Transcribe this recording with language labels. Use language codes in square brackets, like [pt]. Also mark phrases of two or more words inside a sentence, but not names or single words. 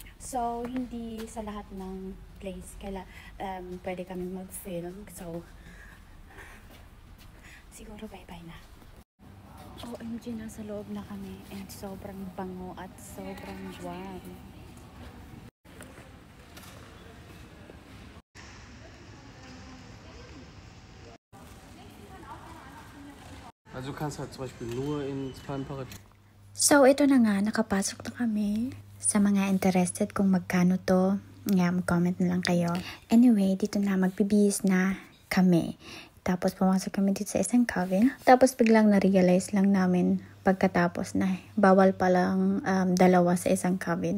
[tl] So, hindi sa lahat ng place pwede kami mag-film. So, siguro bye-bye na. OMG, nasa loob na kami. And sobrang bango at sobrang warm. [de] Also du kannst halt zum Beispiel nur ins Palmenparadies. [tl] So, ito na nga, nakapasok na kami. Sa mga interested kung magkano to, nga, mag-comment na lang kayo. Anyway, dito na, magbibihis na kami. Tapos, pumasok kami dito sa isang cabin. Tapos, biglang na-realize lang namin pagkatapos na bawal palang dalawa sa isang cabin.